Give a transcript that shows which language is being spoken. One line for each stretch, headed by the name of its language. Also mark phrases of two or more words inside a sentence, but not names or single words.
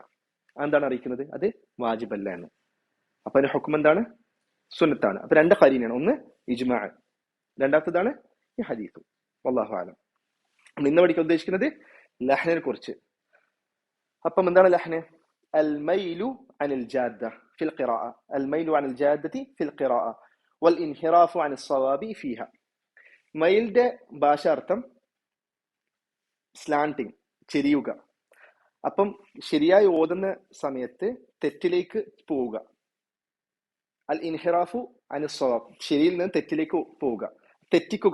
Malayalam: എന്താണ് അറിയിക്കുന്നത്? അത് വാജിബല്ല എന്ന്. അപ്പൊ അതിന്റെ ഹുക്ം എന്താണ്? സുന്നത്താണ്. അപ്പൊ രണ്ട് ഖരീനാണ്. ഒന്ന് ഇജ്മാ, രണ്ടാമത്തേതാണ് ഈ ഹദീസ്.
Arabic: والله أعلم.
Malayalam: ഇന്ന് പഠിക്കാൻ ഉദ്ദേശിക്കുന്നത് ലഹ്നിനെ കുറിച്ച്. അപ്പം എന്താണ് ലഹ്ന്?
Arabic: الميل عن الجادة في القراءة، الميل عن الجادة في القراءة والانحراف عن الصواب فيها.
Malayalam: മൈലിന്റെ ഭാഷാർത്ഥം സ്ലാന്റിങ്, ചെരിയുക. അപ്പം ശരിയായി ഓതുന്ന സമയത്ത് തെറ്റിലേക്ക് പോവുക.
Arabic: الانحراف عن الصواب,
Malayalam: ശരിയിൽ നിന്ന് തെറ്റിലേക്ക് പോവുക, തെറ്റിക്കുക.